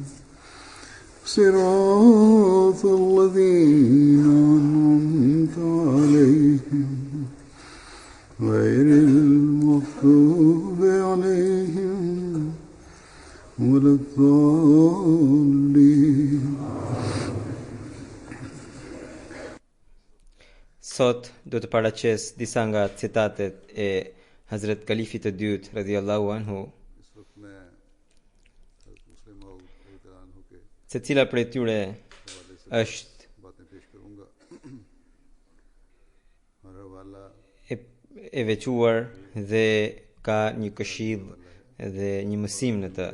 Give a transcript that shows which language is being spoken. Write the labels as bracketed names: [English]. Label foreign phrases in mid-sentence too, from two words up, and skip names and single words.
[Arabic] صراط الذين أنعمت عليهم غير المغضوب عليهم ولا الضالين. [Albanian] Sot do të paraqes disa nga citatet e Hazret Kalifit të dytë [Arabic] رضي الله عنه. [Albanian] Secila prej tyre është e veçuar dhe ka një këshill dhe një mësim në të.